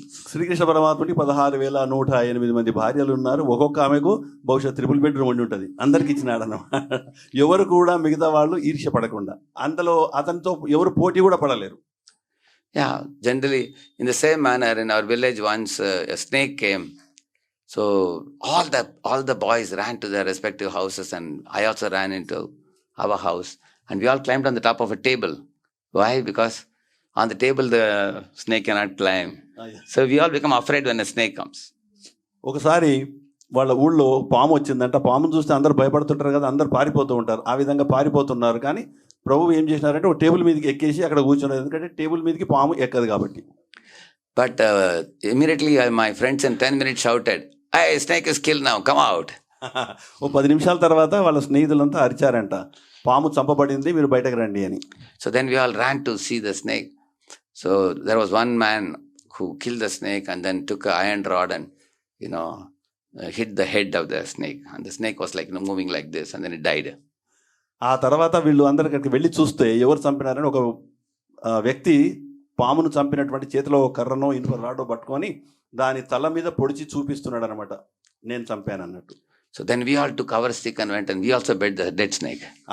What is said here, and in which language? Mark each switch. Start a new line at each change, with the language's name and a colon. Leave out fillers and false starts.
Telugu: శ్రీకృష్ణ పరమాత్ముడికి 16,108 మంది భార్యలు ఉన్నారు. ఒక్కొక్క ఆమెకు బహుశా ట్రిపుల్ బెడ్రూమ్ ఉండి ఉంటుంది. అందరికి ఇచ్చినాడు అన్నమాట. ఎవరు కూడా మిగతా వాళ్ళు ఈర్ష్య పడకుండా, అందులో అతనితో ఎవరు పోటీ కూడా పడలేరు.
English: Yeah, generally in the same manner in our village once a snake came. So all the boys ran to their respective houses, and I also ran into our house, and we all climbed on the top of a table. Why? Because on the table the snake cannot climb. So we all become afraid when a snake comes.
Telugu: ఒకసారి వాళ్ళ ఊళ్ళో పాము వచ్చిందంట. పామును చూస్తే అందరు భయపడుతుంటారు కదా, అందరు పారిపోతూ ఉంటారు. ఆ విధంగా పారిపోతున్నారు, కానీ ప్రభువు ఏం చేసినారంటే ఒక టేబుల్ మీదకి ఎక్కేసి అక్కడ కూర్చున్నారు, ఎందుకంటే టేబుల్ మీదకి పాము ఎక్కదు కాబట్టి.
English: But immediately my friends in 10 minutes shouted, "Hey, snake is killed now, come out."
Telugu: ఓ 10 నిమిషాల తర్వాత వాళ్ళ స్నేహితులంతా అరిచారంట, పాము చంపబడింది, మీరు బయటకు రండి అని.
English: So then we all ran to see the snake. So there was one man who killed the snake and then took an iron rod and, hit the head of the snake. And the snake was like moving like this and then it died.
Telugu: ఆ తర్వాత వీళ్ళు అందరు అక్కడికి వెళ్ళి చూస్తే ఎవరు చంపినారని ఒక వ్యక్తి పామును చంపినటువంటి చేతిలో ఒక కర్రనో ఇనుప రాడో పట్టుకొని దాని తల మీద పొడిచి చూపిస్తున్నాడు అనమాట, నేను చంపాను అన్నట్టు.
English: So then we all took our stick and went and we also bet the dead snake.